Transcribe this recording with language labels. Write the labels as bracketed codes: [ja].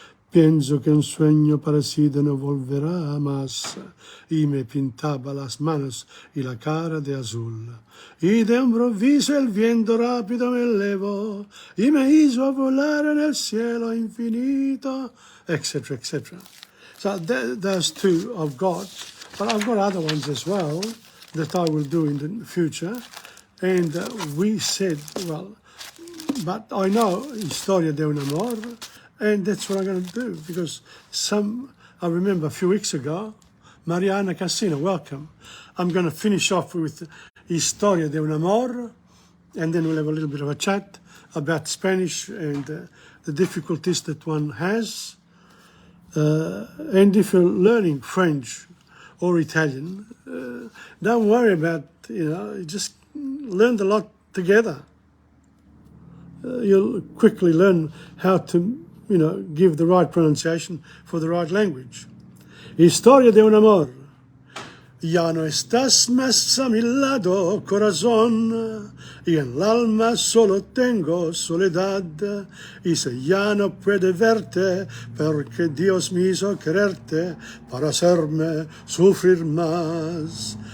[es] Pienso que un sueño parecido no volverá más, y me pintaba las manos y la cara de azul. Y de improviso el viento rápido me elevó, y me hizo volar en el cielo infinito, etc., etc. [en] So those two I've got, but I've got other ones as well that I will do in the future. And we said, well, but I know Historia de un Amor, and that's what I'm going to do, because I remember a few weeks ago, Mariana Cassino, welcome. I'm going to finish off with Historia de un Amor, and then we'll have a little bit of a chat about Spanish and the difficulties that one has. And if you're learning French or Italian, don't worry about, just learn a lot together. You'll quickly learn how to, give the right pronunciation for the right language. [es] Historia de un amor. Ya no estás más a mi lado, corazón, y en el alma solo tengo soledad, y si ya no puede verte, porque Dios me hizo quererte para hacerme sufrir más.